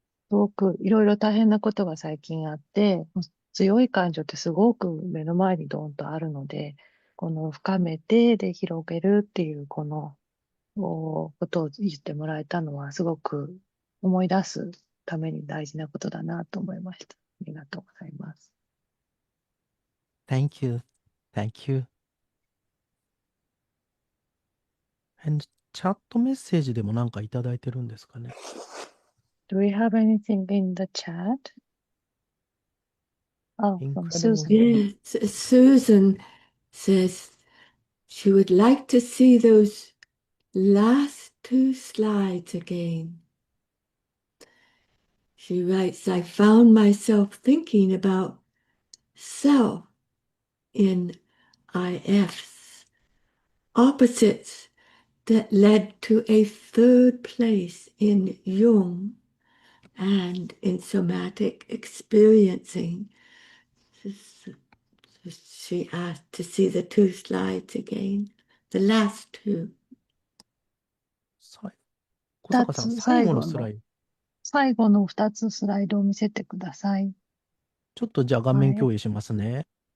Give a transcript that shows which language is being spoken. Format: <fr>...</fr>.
<ja>すごくいろいろ大変なことが最近あって、強い感情ってすごく目の前にドーンとあるので、この深めてで広げるっていうこのことを言ってもらえたのはすごく思い出すために大事なことだなと思いました。ありがとうございます。</ja> <en>Thank you. Thank you.</en> <ja>And チャットメッセージでもなんかいただいてるんですかね。</ja> <en>Do we have anything in the chat? Oh, from Susan. Yes, Susan says she would like to see those last two slides again. She writes, I found myself thinking about self in IFs, opposites that led to a third place in Jung and in somatic experiencing. She asked to see the two slides again, the last two.</en> <ja>小坂さん、最後のスライド。最後の2つスライドを見せてください。ちょっとじゃあ画面共有しますね。</ja>